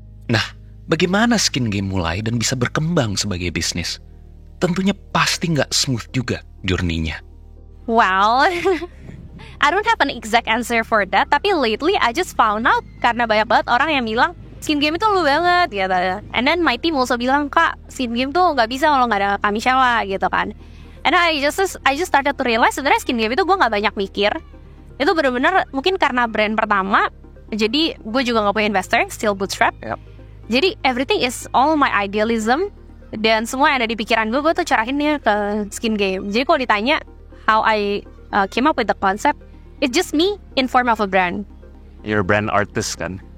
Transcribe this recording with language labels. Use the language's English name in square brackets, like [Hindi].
[Indonesian] Nah, bagaimana Skin Game mulai dan bisa berkembang sebagai bisnis? Tentunya pasti nggak smooth juga journey-nya. [English] Well, I don't have an exact answer for that. [Indonesian] Tapi [English] lately I just found out [Indonesian] karena banyak banget orang yang bilang Skin Game itu lu banget gitu. [English] And then my team also [Indonesian] bilang, Kak, Skin Game tuh nggak bisa kalau nggak ada Kak Michelle gitu kan. [English] And I just started to realize [Indonesian] sebenarnya Skin Game itu gue nggak banyak mikir. Itu benar-benar mungkin karena brand pertama. Jadi gue juga nggak punya investor, still bootstrap. Jadi [English] everything is all my idealism. [Indonesian] Dan semua yang ada di pikiran gue tuh curahinnya ke Skin Game. Jadi kalau ditanya [English] how I came up with the concept, it's just me in form of a brand. You're a brand artist kan?